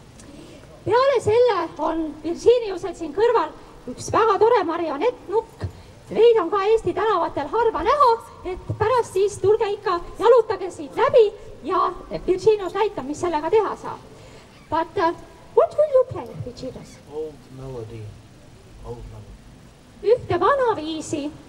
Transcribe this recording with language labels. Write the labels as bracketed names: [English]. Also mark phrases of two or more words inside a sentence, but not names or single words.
[Estonian] Peale selle on Virginiusel siin kõrval üks väga tore marionettnukk. Neid on ka Eesti tänavatel harva näha, et pärast siis tulge ikka, jalutage siit läbi ja Virginius näitab, mis sellega teha saab. [English] But what will you play, Virginius? Old melody. Old melody. [Estonian] Ühte vanaviisi.